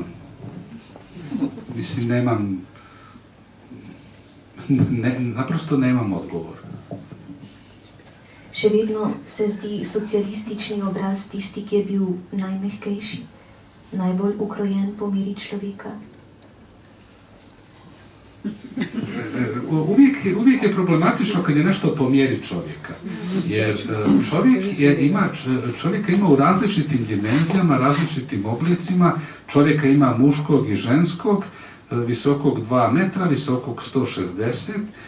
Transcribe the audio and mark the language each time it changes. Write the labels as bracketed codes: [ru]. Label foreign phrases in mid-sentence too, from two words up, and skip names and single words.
[hr] Mislim, naprosto nemam odgovor. [sl] Še vedno se zdi socialistični obraz tisti, ki je bil najmehkejši, najbolj ukrojen po meri človeka? [hr] Uvijek je problematično kad je nešto po mjeri čovjeka. Jer čovjeka ima u različitim dimenzijama, različitim oblicima. Čovjeka ima muškog i ženskog, visokog 2 metra, visokog 160.